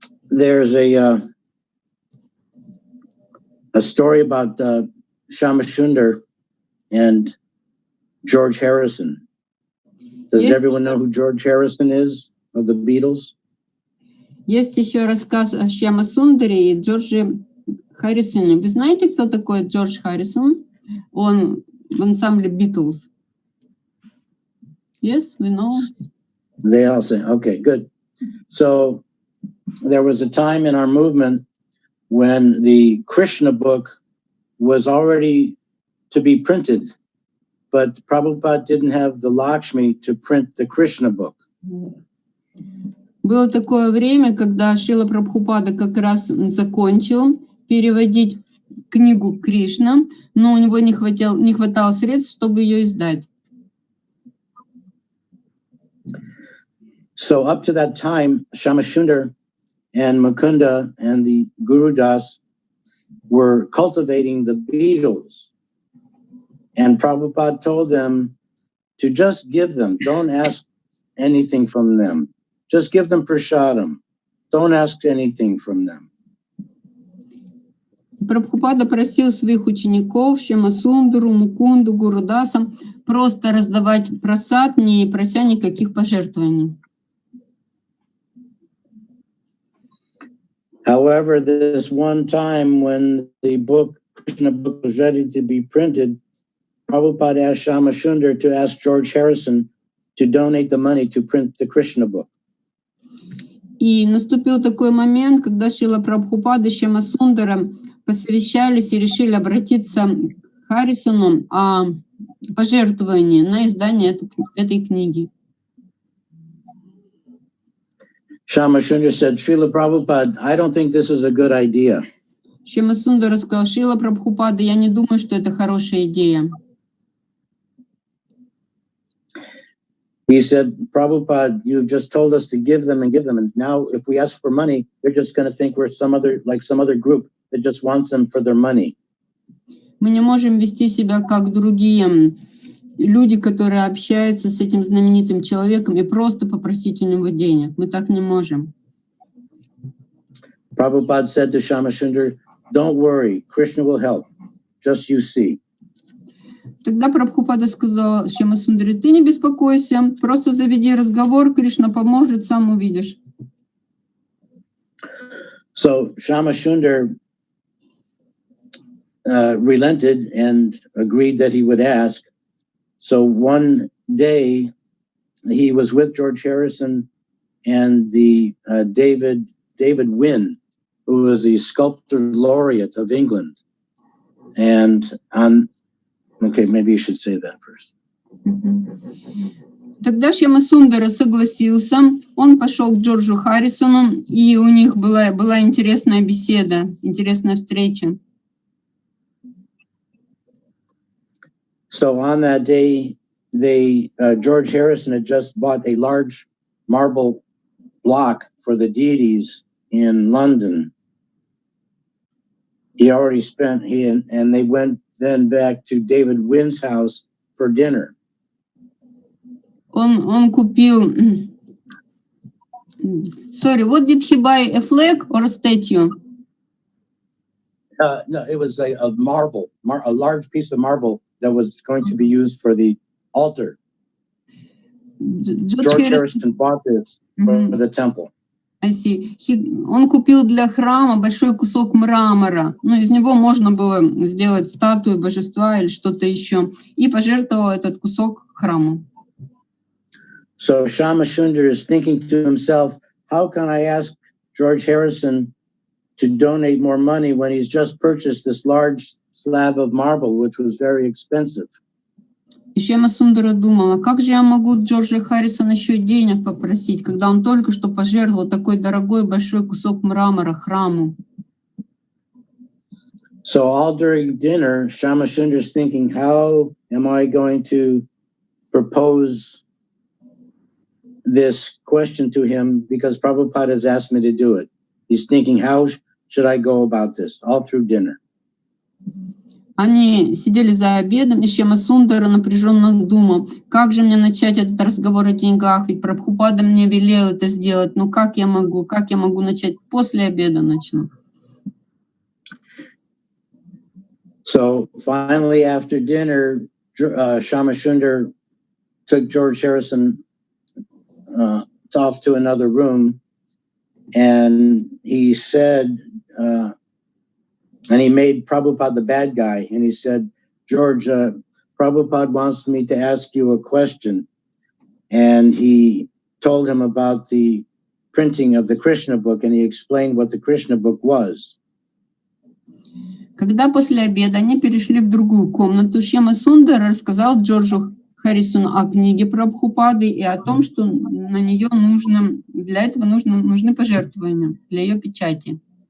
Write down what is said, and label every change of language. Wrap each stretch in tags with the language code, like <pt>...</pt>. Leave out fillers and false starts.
<en>There's a story about Shama Sundar and George Harrison. Does everyone know who George Harrison is of the Beatles?</en> <ru>Есть еще рассказ о Шьяма Сундаре и Джорджи Харрисоне. Вы знаете, кто такой Джордж Харрисон? Он в ансамбле Beatles.</ru> <en>Yes, we know. They all say, okay, good. So there was a time in our movement when the Krishna book was already to be printed, but Prabhupada didn't have the Lakshmi to print the Krishna book.</en> <ru>Было такое время, когда Шрила Прабхупада как раз закончил переводить книгу Кришна, но у него не хватало средств, чтобы ее издать.</ru> <en>So up to that time, Shamashundar and Mukunda and the Guru Das were cultivating the Beatles. And Prabhupada told them to just give them, don't ask anything from them. Just give them prasadam. Don't ask anything from them.</en> <ru>Прабхупада просил своих учеников, Шьямасундару, Мукунду, Гурудаса, просто раздавать прасад, не прося никаких пожертвований.</ru> <en>However, this one time when the book, Krishna book, was ready to be printed, Prabhupada asked Shamashundar to ask George Harrison to donate the money to print the Krishna book.</en> <ru>И наступил такой момент, когда Шрила Прабхупада и Шьямасундара посовещались и решили обратиться к Харрисону о пожертвовании на издание этой книги.</ru> <en>Shamashundar said, Srila Prabhupada, I don't think this is a good idea.</en> <ru>Шьямасундара сказал: Шрила Прабхупада, я не думаю, что это хорошая идея.</ru> <en>He said, Prabhupada, you've just told us to give them. And now if we ask for money, they're just going to think we're some other group that just wants them for their money.</en> <ru>Мы не можем вести себя как другие люди, которые общаются с этим знаменитым человеком и просто попросить у него денег. Мы так не можем.</ru> <en>Prabhupada said to Shamashundar, don't worry, Krishna will help. Just you see.</en> <ru>Тогда Прабхупада сказал Шьямасундаре: ты не беспокойся, просто заведи разговор, Кришна поможет, сам увидишь.</ru> <en>So Shamashundar relented and agreed that he would ask. So one day he was with George Harrison and the David Wynne, who was the sculptor laureate of England. And okay, maybe you should say that first.</en> <ru>Тогда Шьямасундара согласился, он пошел к Джорджу Харрисону, и у них была интересная беседа, интересная встреча.</ru> <en>So on that day, George Harrison had just bought a large marble block for the deities in London. He already spent, and they went then back to David Wynne's house for dinner.</en> <ru>Он купил...</ru> <en>Sorry, what did he buy? A flag or a statue? No, it was a marble, a large piece of marble that was going to be used for the altar. George Harrison bought this for the temple. I see.</en> <ru>Он купил для храма большой кусок мрамора. Из него можно было сделать статую божества или что-то еще. И пожертвовал этот кусок храму.</ru> <en>So Shamashundar is thinking to himself, how can I ask George Harrison to donate more money when he's just purchased this large slab of marble, which was very expensive?</en> <ru>И Шьямасундара думала, как же я могу Джорджа Харрисона еще денег попросить, когда он только что пожертвовал такой дорогой большой кусок мрамора храму.</ru> <en>So all during dinner, Shamashundar is thinking, how am I going to propose this question to him, because Prabhupada has asked me to do it. He's thinking, how should I go about this, all through dinner?</en> <ru>Они сидели за обедом, и Шьямасундара напряженно думал, как же мне начать этот разговор о деньгах, ведь Прабхупада мне велел это сделать, но как я могу начать? После обеда начну.</ru> <en>So finally, after dinner, Shamashundar took George Harrison off to another room, and he said, and he made Prabhupada the bad guy, and he said, George, Prabhupada wants me to ask you a question. And he told him about the printing of the Krishna book, and he explained what the Krishna book was.</en> <ru>Когда после обеда они перешли в другую комнату, Шьяма Сундар рассказал Джорджу Харрисону о книге Прабхупады и о том, что на нее для этого нужны пожертвования для ее печати.</ru>